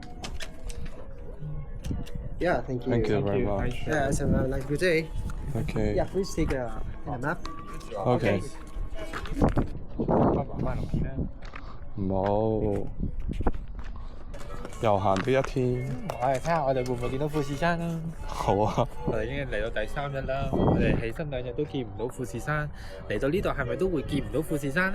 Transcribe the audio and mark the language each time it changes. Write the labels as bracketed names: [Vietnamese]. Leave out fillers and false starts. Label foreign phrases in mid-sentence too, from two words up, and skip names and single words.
[English] Yeah, thank you. Thank you very much. Yeah, so have a nice good day. OK Yeah, please take a map. OK， [Cantonese] 翻落嚟啦。唔好，悠閒的一天。我哋睇下我哋會唔會見到富士山啦。好啊，我哋已經嚟到第3日啦，我哋起身2日都見唔到富士山，嚟到呢度係咪都會見唔到富士山呢？